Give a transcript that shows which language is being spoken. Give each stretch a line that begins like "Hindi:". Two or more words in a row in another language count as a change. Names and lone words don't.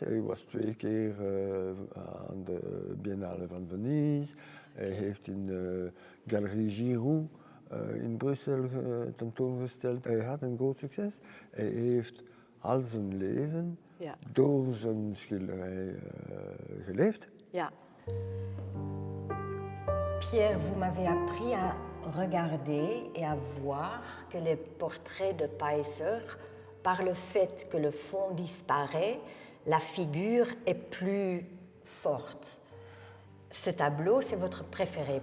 Dutch: Hij was 2 keer aan de Biennale van Venise. Hij heeft in de Galerie Giroud in Brussel tentoongesteld. Hij had een groot succes. Hij heeft al zijn leven door zijn schilderij geleefd. Ja.
French: Pierre, vous m'avez appris à regarder et à voir que les portraits de Peiser, par le fait que le fond disparaît, la figure est plus forte. Ce tableau, c'est votre préféré.